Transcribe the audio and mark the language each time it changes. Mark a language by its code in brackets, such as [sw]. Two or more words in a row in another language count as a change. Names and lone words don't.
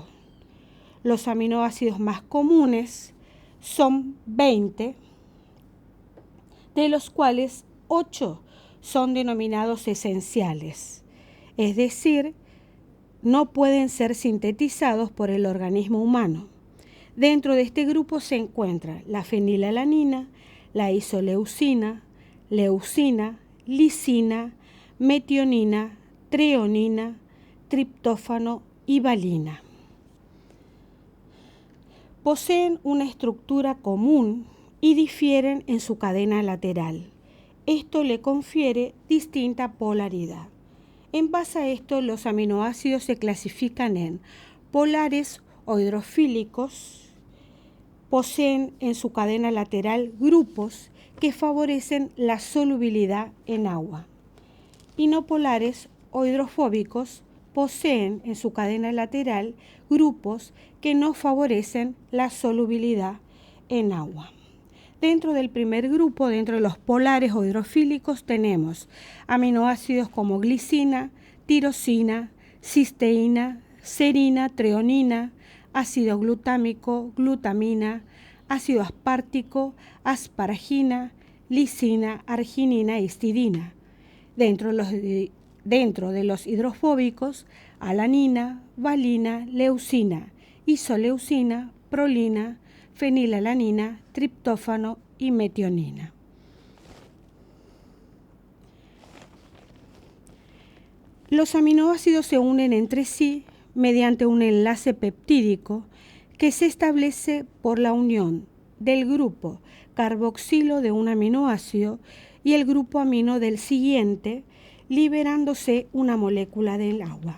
[es] Los aminoácidos más comunes son 20, de los cuales 8 son denominados esenciales, es decir, no pueden ser sintetizados por el organismo humano. Dentro de este grupo se encuentra la fenilalanina, la isoleucina, leucina, lisina, metionina, treonina, triptófano y valina. Poseen una estructura común y difieren en su cadena lateral. Esto le confiere distinta polaridad. En base a esto, los aminoácidos se clasifican en polares o hidrofílicos. Poseen en su cadena lateral grupos que favorecen la solubilidad en agua. Y no polares o hidrofóbicos poseen en su cadena lateral grupos que no favorecen la solubilidad en agua. Dentro del primer grupo, dentro de los polares o hidrofílicos, tenemos aminoácidos como glicina, tirosina, cisteína, serina, treonina, ácido glutámico, glutamina, ácido aspartico, asparagina, lisina, arginina y histidina. Dentro de los hidrofóbicos, alanina, valina, leucina, isoleucina, prolina, fenilalanina, triptófano y metionina. Los aminoácidos se unen entre sí mediante un enlace peptídico que se establece por la unión del grupo carboxilo de un aminoácido y el grupo amino del siguiente, liberándose una molécula del agua.